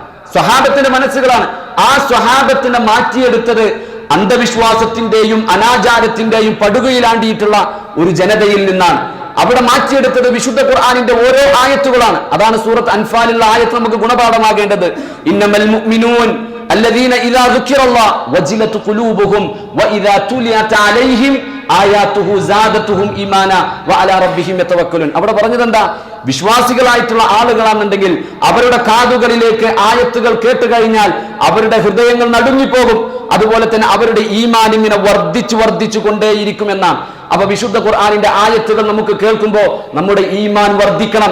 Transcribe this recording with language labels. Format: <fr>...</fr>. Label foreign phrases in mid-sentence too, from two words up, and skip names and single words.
<ml>ആ സ്വഹാബത്തിനെ മാറ്റിയെടുത്തത് അന്ധവിശ്വാസത്തിന്റെയും അനാചാരത്തിന്റെയും പടുകയിലാണ്ടിയിട്ടുള്ള ഒരു ജനതയിൽ നിന്നാണ്. അവിടെ മാറ്റിയെടുത്തത് വിശുദ്ധ ഖുർആനിന്റെ ഓരോ ആയത്തുകളാണ്. അതാണ് സൂറത്ത് അൻഫാലിലുള്ള ആയത്ത് നമുക്ക് ഗുണപാഠമാകേണ്ടത്.</ml> <ar>إنما المؤمنون الذين إذا ذكر الله وجلت قلوبهم وإذا تليت عليهم آياته زادتهم إيمانا وعلى ربهم يتوكلون.</ar> <ml>അവിടെ പറഞ്ഞത് എന്താ? വിശ്വാസികളായിട്ടുള്ള ആളുകളാണെന്നുണ്ടെങ്കിൽ അവരുടെ കാതുകളിലേക്ക് ആയത്തുകൾ കേട്ട് കഴിഞ്ഞാൽ അവരുടെ ഹൃദയങ്ങൾ നടുങ്ങിപ്പോകും. അതുപോലെ തന്നെ അവരുടെ ഈമാൻ ഇങ്ങനെ വർദ്ധിച്ചു കൊണ്ടേയിരിക്കുമെന്നാണ്. അപ്പൊ വിശുദ്ധ ഖുർആനിന്റെ ആയത്തുകൾ നമുക്ക് കേൾക്കുമ്പോൾ നമ്മുടെ ഈമാൻ വർദ്ധിക്കണം.</ml>